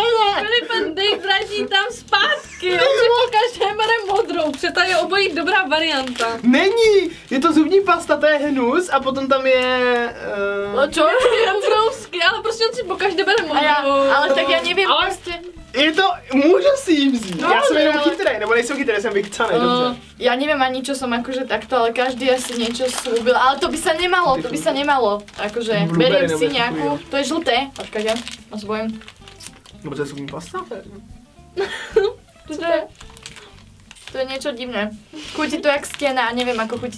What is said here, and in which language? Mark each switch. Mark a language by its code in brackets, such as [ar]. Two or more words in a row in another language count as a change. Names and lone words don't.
[cs] Filipe, dej vratí tam zpátky, on si pokaždé bere modrou, protože ta je obojí dobrá varianta. Není, je to zubní pasta, to je hnus a potom tam je... [sk] No čo? [cs] Je obrovský, ale prostě on si pokaždé bere modrou. [sk] A ja, ale tak ja neviem Ale- proste... [cs] Je to, můžu si ji vzít, No, já jsem ne, jenom ale- chytrý, nebo nejsem chytrý, jsem vychcanej, dobře. [sk] Ja neviem ani čo som akože takto, ale každý asi niečo slúbil, ale to by sa nemalo, to by sa nemalo. Akože Blueberry beriem si [cs] nebo [sk] nejakú, [cs] takový, [sk] to je žlté, počkajte, ja sa bojím. [cs] No to je zubní pasta? [sk] To je niečo divné. Chutí to jak stena a neviem ako chutí